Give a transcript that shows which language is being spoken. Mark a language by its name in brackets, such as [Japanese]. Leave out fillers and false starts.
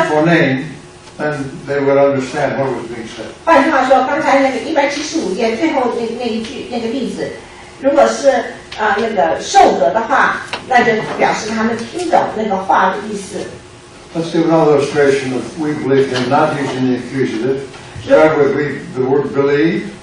[English] for name, then they would understand what was being said. [Chinese] 换句话说，刚才那个175页最后那个例子，如果是那个受格的话，那就表示他们听懂那个话的意思。 [English] Let's give another illustration of we believe him, not using the accusative. Start with the word believe.